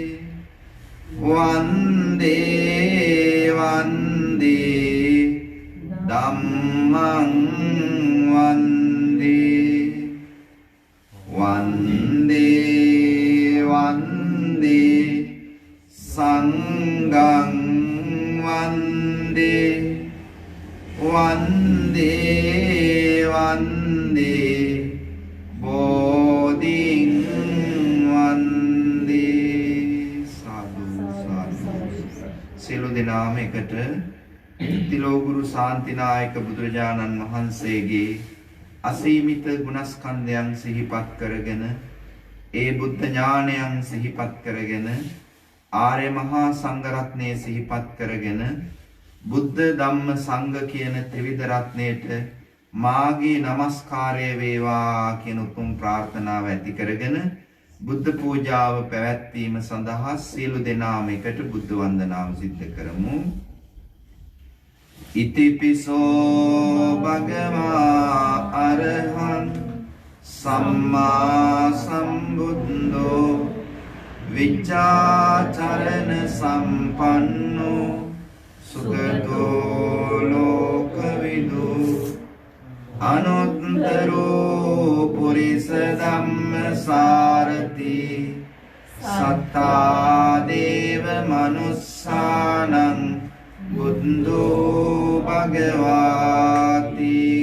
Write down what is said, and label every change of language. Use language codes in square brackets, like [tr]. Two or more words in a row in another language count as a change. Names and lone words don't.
[pi] වන්දේ වන්දේ ධම්මං වන්දේ වන්දේ වන්දේ සංඝං වන්දේ වන්දේ වන්දේ බෝධිං [si] වන්දේ සාදු සාදු සියලු දෙනාම එකට තිලෝගුරු ශාන්තිනායක බුදුරජාණන් වහන්සේගේ අසීමිත ගුණස්කන්ධයන් සිහිපත් කරගෙන ඒ බුද්ධ ඥානයන් සිහිපත් කරගෙන ආර්ය මහා සංඝරත්නය සිහිපත් කරගෙන බුද්ධ ධම්ම සංඝ කියන ත්‍රිවිධ රත්නයට මාගේ নমස්කාරය වේවා කියන උතුම් ප්‍රාර්ථනාව ඇති කරගෙන බුද්ධ පූජාව පැවැත්වීම සඳහා සියලු දෙනාම එකට බුද්ධ වන්දනාව සිද්ධ කරමු. [pi] ඉතිපිසෝ භගවා අරහං සම්මා සම්බුද්ධෝ විචාචරණ සම්පන්නෝ සුගතෝ ලෝකවිදු අනුත්තරෝ පුරිස ධම්මසාරති සත්තා දේව මනුස්සානං බුද්ධෝ භගවාති